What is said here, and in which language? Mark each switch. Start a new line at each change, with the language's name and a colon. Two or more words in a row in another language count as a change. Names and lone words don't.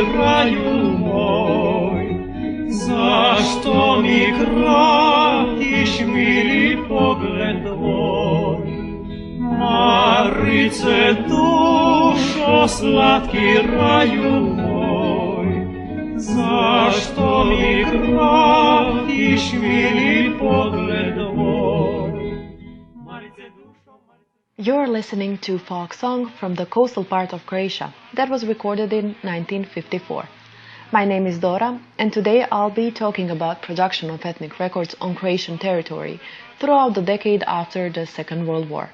Croatian: raju moj, zašto mi kratiš mili pogled tvoj? Marice, dušo slatki raju moj, zašto mi kratiš mili pogled tvoj?
English: You're listening to folk song from the coastal part of Croatia that was recorded in 1954. My name is Dora, and today I'll be talking about production of ethnic records on Croatian territory throughout the decade after the Second World War.